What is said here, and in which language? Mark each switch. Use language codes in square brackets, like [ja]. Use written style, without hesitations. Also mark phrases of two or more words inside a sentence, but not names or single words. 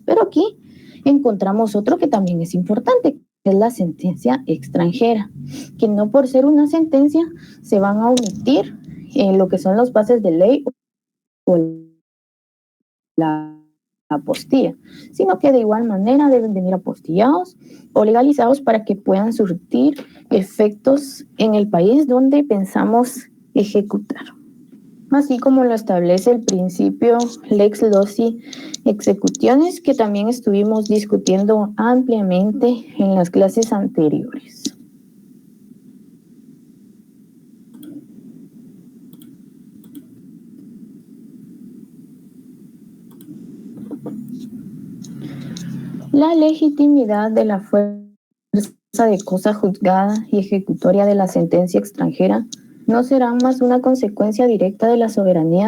[es] Pero aquí encontramos otro que también es importante, que es la sentencia extranjera, que no por ser una sentencia se van a omitir en lo que son las bases de ley o la apostilla, sino que de igual manera deben venir apostillados o legalizados para que puedan surtir efectos en el país donde pensamos ejecutar. Así como lo establece el principio [la] lex loci executionis, [es] que también estuvimos discutiendo ampliamente en las clases anteriores. La legitimidad de la fuerza de cosa juzgada y ejecutoria de la sentencia extranjera no será más una consecuencia directa de la soberanía